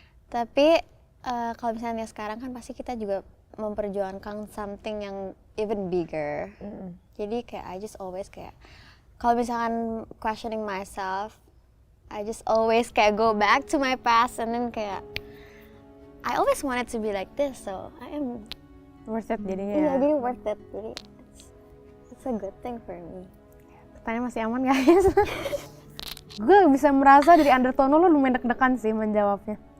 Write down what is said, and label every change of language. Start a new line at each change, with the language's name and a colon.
Indonesian: Tapi kalau misalnya sekarang kan pasti kita juga memperjuangkan something yang
English: even bigger.
Indonesian: Jadi kayak
English: I just always
Indonesian: kayak kalau misalkan
English: questioning myself, I just always kayak go back to my past and then kayak I always wanted to be like this, so I am Worth it jadinya
Indonesian: iya ya.
English: jadi worth it. Jadi it's a good thing for me.
Indonesian: Pertanyaan masih aman guys. Gue bisa merasa dari undertone lo lumayan deg-degan sih menjawabnya.